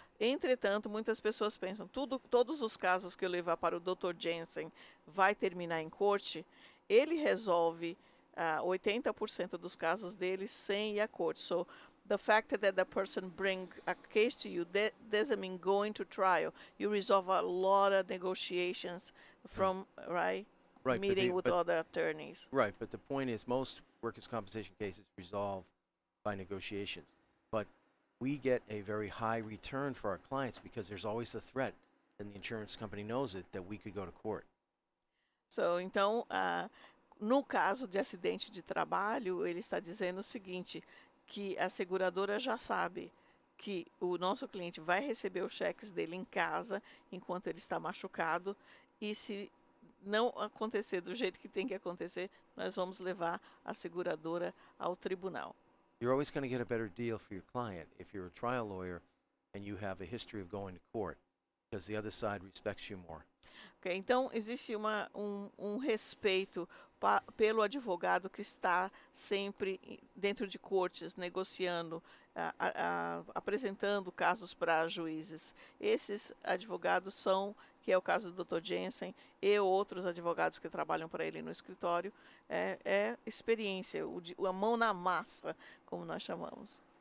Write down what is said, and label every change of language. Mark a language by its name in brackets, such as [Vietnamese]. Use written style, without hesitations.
[Portuguese] Entretanto, muitas pessoas pensam, todos os casos que eu levar para o Dr. Jensen vai terminar em corte, ele resolve 80% dos casos dele sem ir à corte. [English] So, the fact that the person bring a case to you, that doesn't mean going to trial. You resolve a lot of negotiations from, Right, meeting with other attorneys. Right, but the point is most workers' compensation cases resolve by negotiations. But we get a very high return for our clients because there's always the threat, and the insurance company knows it, that we could go to court. [Portuguese] So, então, no caso de acidente de trabalho, ele está dizendo o seguinte, que a seguradora já sabe que o nosso cliente vai receber os cheques dele em casa enquanto ele está machucado, e se não acontecer do jeito que tem que acontecer, nós vamos levar a seguradora ao tribunal. [English] You're always going to get a better deal for your client if you're a trial lawyer and you have a history of going to court, because the other side respects you more. Ok? [Portuguese] Então, existe um respeito pelo advogado que está sempre dentro de cortes, negociando, apresentando casos para juízes. Esses advogados são, que é o caso do Dr. Jensen e outros advogados que trabalham para ele no escritório, é experiência, a mão na massa, como nós chamamos.